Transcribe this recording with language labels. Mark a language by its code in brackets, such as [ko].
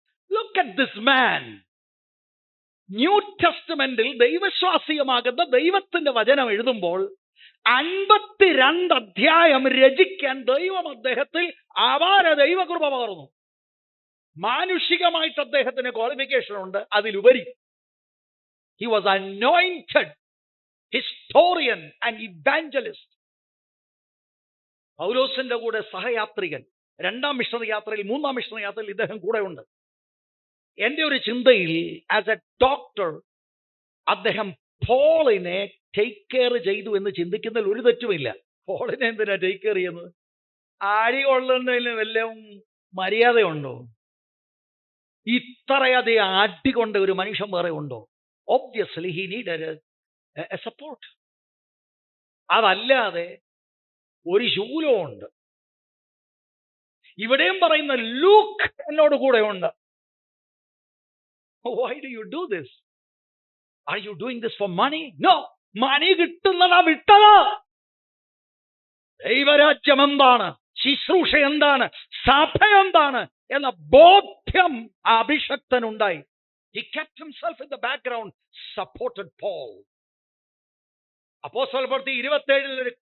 [en] Look at this man. [ml] New ടെസ്റ്റമെന്റിൽ ദൈവശ്വാസീയമാകുന്ന ദൈവത്തിന്റെ വചനം എഴുതുമ്പോൾ 52 അധ്യായം രചിക്കാൻ ദൈവം അദ്ദേഹത്തിൽ അപാര ദൈവകൃപ പകർന്നു. മാനുഷികമായിട്ട് അദ്ദേഹത്തിന് ക്വാളിഫിക്കേഷൻ ഉണ്ട്. [en] അതിലുപരി he was anointed historian and evangelist. [ml] പൗലോസിന്റെ കൂടെ സഹയാത്രികൻ. 2ാം മിഷണറി യാത്രയിൽ, 3ാം മിഷണറി യാത്രയിൽ ഇദ്ദേഹം കൂടെ ഉണ്ട്. എന്റെ ഒരു ചിന്തയിൽ [en] as a doctor [ml] അദ്ദേഹം പോളിനെ ടേക്ക് കെയർ ചെയ്തു എന്ന് ചിന്തിക്കുന്നതിൽ ഒരു തെറ്റുമില്ല. പോളിനെ എന്തിനാ ടേക്ക് കെയർ ചെയ്യുന്നത്? അരി കൊള്ളുന്നതിന് വല്ലതും മര്യാദയുണ്ടോ? ഇത്രയധികം അടികൊണ്ട് ഒരു മനുഷ്യൻ വേറെ ഉണ്ടോ? [en] Obviously he needed a support. [ml] അതല്ലാതെ ഒരു ശൂലമുണ്ട്. ഇവിടെയും പറയുന്ന ലൂക്ക് എന്നോട് കൂടെ ഉണ്ട്. [en] Why do you do this? Are you doing this for money? [ml] No. മണി കിട്ടുന്നതാ വിട്ടത്. ദൈവരാജ്യം എന്താണ്, ശുശ്രൂഷ എന്താണ്, സഭ എന്താണ് എന്ന ബോധ്യം അഭിഷക്തനുണ്ടായി. [en] He kept himself in the background, supported Paul. [ml] അപ്പോസ്തല പ്രവൃത്തി 27 ഒരു